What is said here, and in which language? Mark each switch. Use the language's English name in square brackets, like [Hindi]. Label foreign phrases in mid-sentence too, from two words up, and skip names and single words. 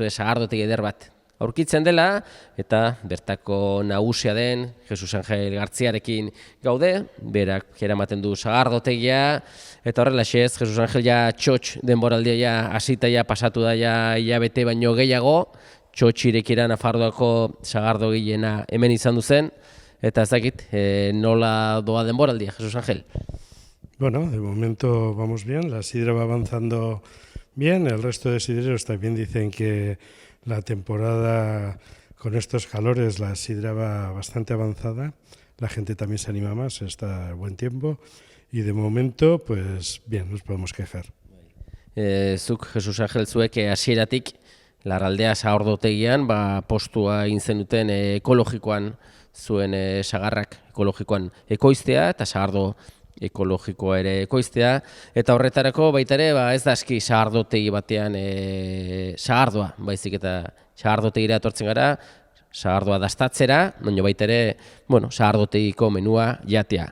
[Basque] sagardotegi eder bat aurkitzen dela, eta bertako nagusia den Jesus Angel Gartziarekin gaude, berak eramaten du sagardotegia, eta horrelaxe ez, Jesus Angel txotx denboraldia hasita pasatu da hilabete baino gehiago, txotx irekira Nafarroako sagardogileena hemen izan duzen, eta ez dakit, nola doa denboraldia, Jesus Angel? [Spanish] Bueno, de momento vamos bien, la sidra va avanzando bien, el resto de sidreros también dicen que la temporada con estos calores, la sidra va bastante avanzada, la gente también se anima más, está buen tiempo y de momento, pues bien, nos podemos quejar. [Basque] Zuk, Jesus Angel, zuek hasieratik Larraldea Sagardotegian postua egin zenuten ekologikoan zuen sagarrak ekologikoan ekoiztea eta sagardo ekologikoa ere ekoiztea, eta horretarako baita ere ez da aski sagardotegi batean sagardoa, baizik eta sagardotegira etortzen gara, sagardoa dastatzera, baina baita ere, sagardotegiko menua jatea.